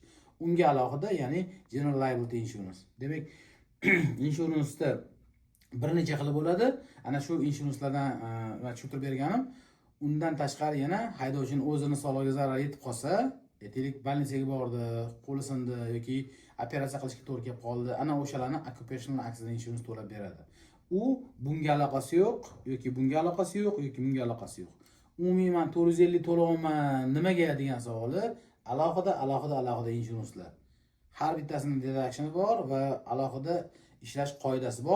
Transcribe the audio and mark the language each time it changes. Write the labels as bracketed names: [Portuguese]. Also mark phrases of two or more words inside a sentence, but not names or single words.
[Uzbek] Unga alohida, ya'ni [English] general liability insurance. [Uzbek] Demak, insuransda bir necha xil bo'ladi. Ana shu insuranslardan tushuntirib berganim. Undan tashqari yana haydovchining o'zini sog'lig'iga zarar yetib qolsa, aytaylik bolnitsaga bordi, qo'li sindi yoki operatsiya qilishga to'g'ri kelib qoldi, ana o'shalarni [English] occupational accident insurance [Uzbek] to'lab beradi. U bunga aloqasi yo'q yoki bunga aloqasi yo'q yoki bunga aloqasi yo'q. Umuman 450 to'layman nimaga degan savoli alohida insuranslar. Har bittasining deductioni bor va alohida ishlash qoidasi bor.